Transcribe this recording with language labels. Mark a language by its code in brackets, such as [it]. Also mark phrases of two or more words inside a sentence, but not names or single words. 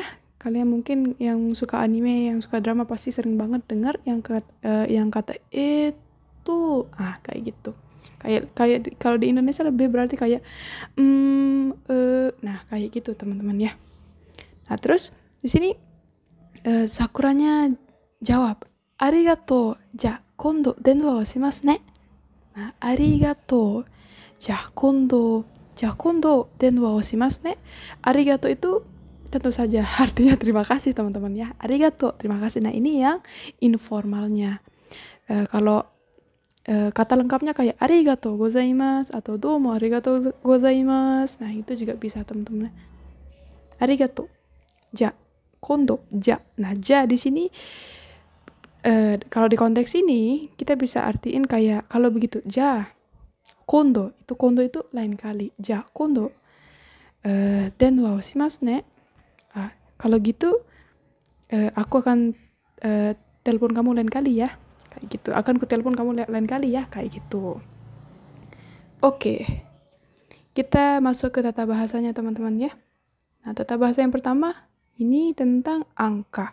[id] Kalian mungkin yang suka anime, yang suka drama pasti sering banget dengar yang kata itu kayak gitu. Kayak kalau di Indonesia lebih berarti kayak nah kayak gitu teman-teman ya. Nah, terus di sini Sakuranya jawab, [ja] "Arigato. じゃ、今度電話をしますね." Nah, "Arigato. じゃ、今度電話をしますね." [id] Arigato itu tentu saja artinya terima kasih teman-teman ya. Arigato, terima kasih. Nah, ini yang informalnya. Kalau kata lengkapnya kayak [ja] ありがとうございます [id] atau [ja] どうもありがとうございます. [id] Nah, itu juga bisa teman-teman. [ja] ありがとう。じゃ、今度、じゃ. [id] Nah, ja di sini kalau di konteks ini kita bisa artiin kayak kalau begitu [ja] じゃ、今度 [id] itu lain kali. [ja] じゃ、今度電話をしますね. [id] Kalau gitu aku akan telepon kamu lain kali ya. Kayak gitu. Akan ku telepon kamu lain kali ya, kayak gitu. Oke. Kita masuk ke tata bahasanya teman-teman ya. Nah, tata bahasa yang pertama ini tentang angka.